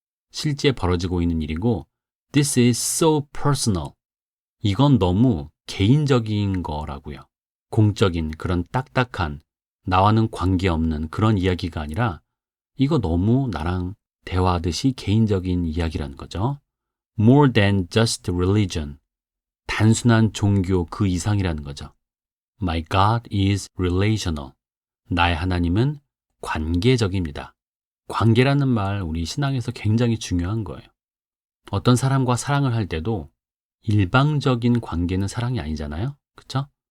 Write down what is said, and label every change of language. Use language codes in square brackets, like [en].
[ko] 실제 벌어지고 있는 일이고 [en] This is so personal. [ko] 이건 너무 개인적인 거라고요. 공적인 그런 딱딱한 나와는 관계없는 그런 이야기가 아니라 이거 너무 나랑 대화하듯이 개인적인 이야기라는 거죠. [en] More than just religion. [ko] 단순한 종교 그 이상이라는 거죠. [en] My God is relational. [ko] 나의 하나님은 관계적입니다. 관계라는 말 우리 신앙에서 굉장히 중요한 거예요. 어떤 사람과 사랑을 할 때도 일방적인 관계는 사랑이 아니잖아요. 그렇죠?